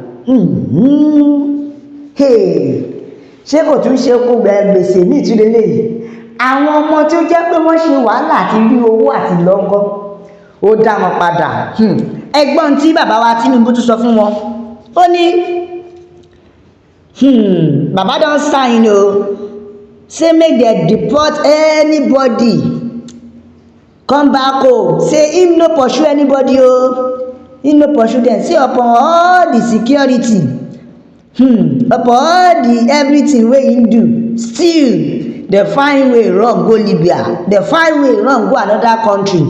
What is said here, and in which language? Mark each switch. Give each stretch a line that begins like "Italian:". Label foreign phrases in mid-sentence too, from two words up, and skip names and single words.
Yoruba: Ṣé kò tún ṣe kó gbèsè ní ìtúlẹ̀ lẹ́yìn? Àwọn ọmọ tí ó jẹ́ pé wọ́n ṣe wàhálà àti rí owó àti lọ́gọ́, ó dá wọn padà. Ẹgbọ́n tí bàbá wa Tinubu tún sọ fún wọn, ó ní
Nigerian Pidgin: bàbá don sign o, say make dem deport anybody come back home, say him no pursue anybody o, him no pursue dem, say upon all the security, upon all the everything wey him do, still dey find way run go Libya, dey find way run go another country.